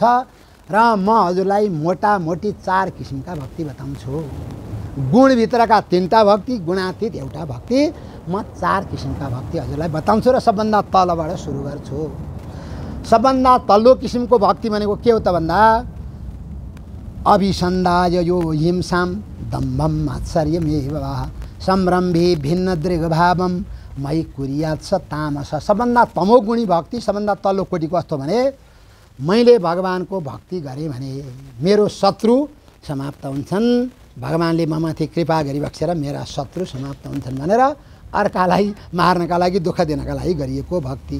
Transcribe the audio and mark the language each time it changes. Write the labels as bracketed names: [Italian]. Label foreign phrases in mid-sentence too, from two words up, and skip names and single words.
[Nepali] र म हजुरलाई मोटामोटी 4 किसिमका भक्ति बताउँछु। गुणभित्रका 3टा भक्ति, गुणातीत एउटा भक्ति, म 4 किसिमका भक्ति हजुरलाई बताउँछु र सबभन्दा तलबाट सुरु गर्छु। सबभन्दा तल्लो किसिमको भक्ति भनेको के हो त भन्दा [Sanskrit] अभिसन्धाय यो हिंसाम दम्भम आश्चर्यमेव सम्रम्भी भिन्न दृग्भावम मयि कुर्यात् स तामस। [Nepali] सबभन्दा तमोगुणी भक्ति, सबभन्दा तल्लो कोटिको कस्तो भने मैले भगवानको भक्ति गरेँ भने मेरो शत्रु समाप्त हुन्छन्, भगवान्ले ममाथि कृपा गरिबक्सेर मेरा शत्रु समाप्त हुन्छन् भनेर अर्कालाई मार्नका लागि, दुःख दिनका लागि गरिएको भक्ति।